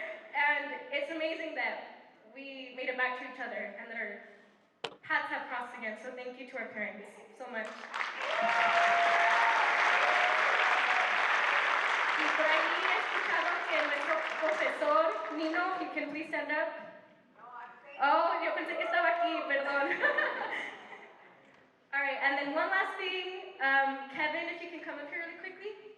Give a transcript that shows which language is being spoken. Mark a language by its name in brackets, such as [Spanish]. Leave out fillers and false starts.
[English] And it's amazing that we made it back to each other and that our paths have crossed again. So thank you to our parents so much. [Spanish] Y por ahí he escuchado que nuestro profesor, Nino, [English] if you can please stand up. [Spanish] Oh, yo pensé que estaba aquí, perdón. [English] All right, and then one last thing. Kevin, if you can come up here really quickly.